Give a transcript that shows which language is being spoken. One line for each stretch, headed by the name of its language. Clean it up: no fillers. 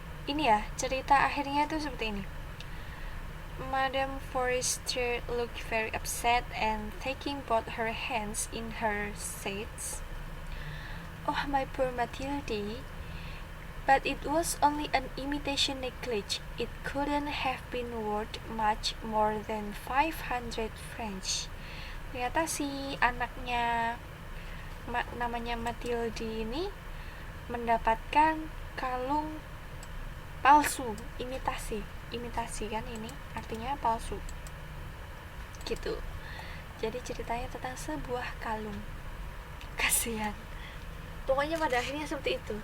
Indonesian: Ini ya, cerita akhirnya tuh seperti ini.
English: Madame Forrester looked very upset and taking both her hands in her said, "Oh, my poor Mathilde, but it was only an imitation necklace. It couldn't have been worth much more than 500 francs."
Indonesian: Ternyata si anaknya namanya Mathilde ini mendapatkan kalung palsu, imitasi kan, ini artinya palsu gitu. Jadi ceritanya tentang sebuah kalung. Kasihan, pokoknya pada akhirnya seperti itu.